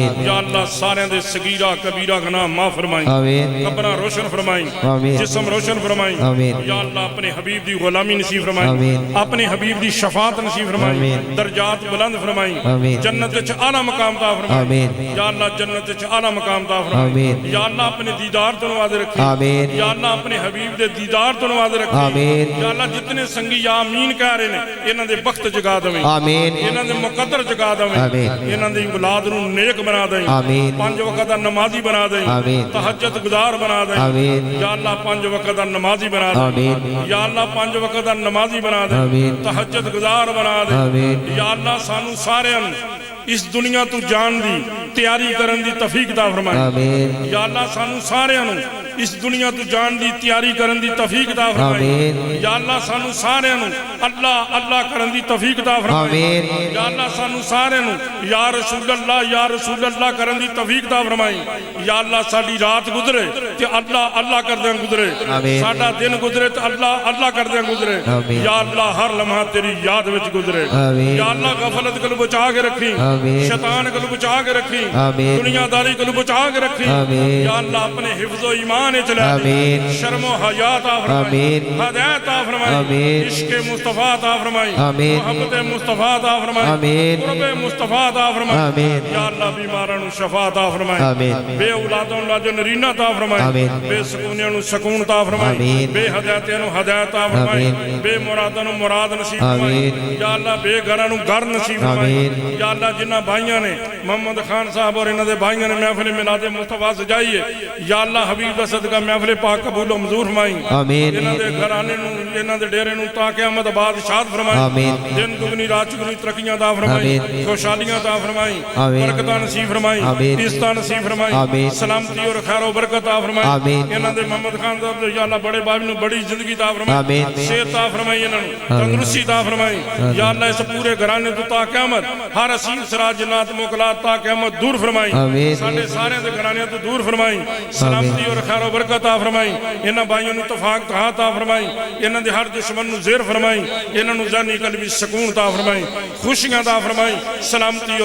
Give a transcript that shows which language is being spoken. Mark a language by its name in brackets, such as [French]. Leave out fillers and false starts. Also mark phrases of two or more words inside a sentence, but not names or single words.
[Arabic] یا اللہ [Punjabi] سارے دے صغیرہ کبیرہ گناہ معاف فرمائیں قبرہ روشن فرمائیں جسم روشن فرمائیں [Arabic] یا اللہ [Punjabi] اپنے حبیب دی غلامی نصیب فرمائیں اپنے حبیب دی شفاعت نصیب فرمائیں درجات بلند فرمائیں جنت وچ اعلی مقام عطا فرمائیں [Arabic] یا اللہ [Punjabi] جنت وچ اعلی مقام عطا فرمائیں [Arabic] یا اللہ [Punjabi] اپنے دیدار تو نواز رکھیں [Arabic] یا اللہ [Punjabi] اپنے حبیب دے دیدار تو نواز رکھیں [Arabic] یا اللہ [Punjabi] جتنے سنگی یا آمین کہہ رہے ہیں انہاں دے وقت جگا دویں انہاں دے مقدر جگا دویں انہاں دی اولاد نو نیک بنا دیں 5 وقت دا نمازی بنا دیں تہجد گزار بنا دیں [Arabic] یا اللہ [Punjabi] 5 وقت دا نمازی بنا دیں [Arabic] یا اللہ [Punjabi] 5 وقت دا نمازی بنا دیں تہجد گزار بنا دیں [Arabic] یا اللہ [Punjabi] سانو سارے اس دنیا تو جان دی تیاری کرن دی توفیق عطا فرمائے [Arabic] یا اللہ [Punjabi] سانو سارے اس دنیا تو جان دی تیاری کرن دی توفیق عطا فرمائے [Arabic] یا اللہ [Punjabi] سانو سارے اللہ اللہ کرن دی توفیق عطا فرمائے [Arabic] یا اللہ [Punjabi] سانو سارے [Arabic] یا رسول [Punjabi] اللہ کرن دی توفیق عطا فرمائے [Arabic] یا اللہ [Punjabi] ساڈی رات گزرے تے اللہ اللہ کردے گزرے ساڈا دن گزرے تے اللہ اللہ کردے گزرے [Arabic] یا اللہ [Punjabi] ہر لمحہ تیری یاد وچ گزرے [Arabic] یا اللہ [Punjabi] غفلت کو بچا کے رکھی شیطان کو بچا کے رکھی دنیا داری کو بچا کے رکھی [Arabic] یا اللہ [Punjabi] اپنے حفظ و ایمان چلا شرم و حیات عطا فرمائی ہدایت عطا فرمائی عشق مصطفیٰ عطا فرمائی محبت مصطفیٰ عطا فرمائی قرب مصطفیٰ عطا فرمائی [Arabic] یا اللہ [Punjabi] بیماروں شفا عطا فرمائی بے اولادوں لاجو نرینہ عطا فرمائی بے سکونیوں سکون عطا فرمائی بے ہدایتوں ہدایت عطا فرمائی بے مرادوں مراد نصیب فرمائی [Arabic] یا اللہ [Punjabi] بے گھروں گھر نصیب فرمائی [Arabic] یا اللہ [Punjabi] جنہ بھائیاں نے محمد خان صاحب اور انہاں دے بھائیاں نے محفل میلاد مصطفیٰ سجائی ہے [Arabic] یا اللہ [Punjabi] حبیب دا صدقہ محفل پاک قبول و منظور فرمائی انہاں دے گھرانے نو انہاں دے ڈیرے نو تا قیامت آباد شاد فرمائی دن دگنی رات چگنی ترقیاں عطا فرمائی خوشحالیاں عطا فرمائی برکتاں نصیب فرمائی عزتاں نصیب فرمائی سلامتی اور خیر و برکت عطا فرمائی انہاں دے محمد خان صاحب دے [Arabic] یا اللہ [Punjabi] بڑے بھائی نو بڑی زندگی عطا فرمائی صحت عطا فرمائی انہاں نو تندرستی عطا فرمائی [Arabic] یا اللہ [Punjabi] اس پورے گھرانے تو تا قیامت ہر اسیر سراج جنات موکلات تا قیامت دور فرمائی ساڈے سارے دے گھرانے تو دور فرمائی سلامتی اور خیر و برکت عطا فرمائی انہاں بھائیوں نو اتفاق عطا فرمائی انہاں دے ہر دشمن نو زیر فرمائی انہاں نو ذہنی قلبی سکون عطا فرمائی خوشیاں عطا فرمائی سلامتی